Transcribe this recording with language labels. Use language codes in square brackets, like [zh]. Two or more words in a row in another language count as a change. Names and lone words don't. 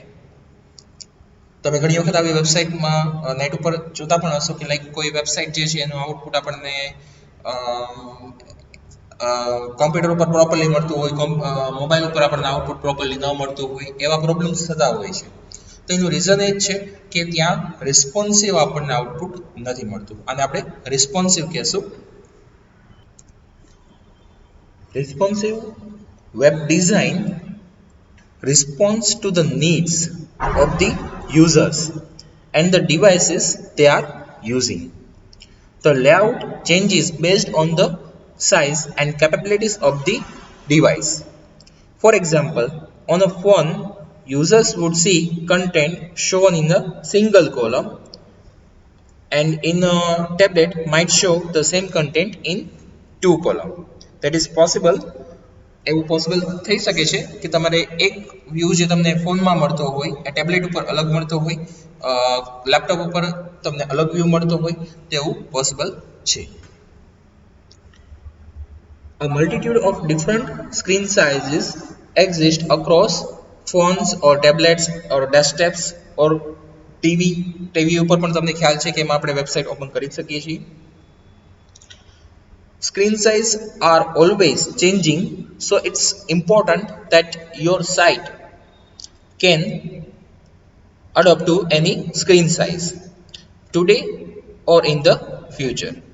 [gu] તમે ઘણી વખત આવી વેબસાઇટમાં નેટ ઉપર જોતા પણ હશો કે લાઈક કોઈ વેબસાઇટ જે છે એનું આઉટપુટ આપણને કોમ્પ્યુટર ઉપર પ્રોપરલી મળતું હોય, મોબાઈલ ઉપર આપણને આઉટપુટ પ્રોપરલી ન મળતું હોય, એવા પ્રોબ્લેમ્સ થતા હોય છે. તો એનું રીઝન એ જ છે કે ત્યાં રિસ્પોન્સિવ આપણને આઉટપુટ નથી મળતું, અને આપણે રિસ્પોન્સિવ કહેશું. [en] રિસ્પોન્સિવ web design responds to the needs of the users and the devices they are using. The layout changes based on the size and capabilities of the device. For example, on a phone, users would see content shown in a single column, and in a tablet might show the same content in two columns. That is possible. [gu] એવું પોસિબલ થઈ શકે છે કે તમારે એક વ્યૂ જે તમને ફોનમાં મળતો હોય એ ટેબ્લેટ ઉપર અલગ મળતો હોય, લેપટોપ ઉપર તમને અલગ વ્યૂ મળતો હોય, તેવું પોસિબલ છે. [en] A multitude of different screen sizes exist across phones or tablets or desktops or [gu] ટીવી ઉપર પણ તમને ખ્યાલ છે કે એમાં આપણે વેબસાઇટ ઓપન કરી શકીએ છીએ. [en] Screen size are always changing, so it's important that your site can adapt to any screen size today or in the future.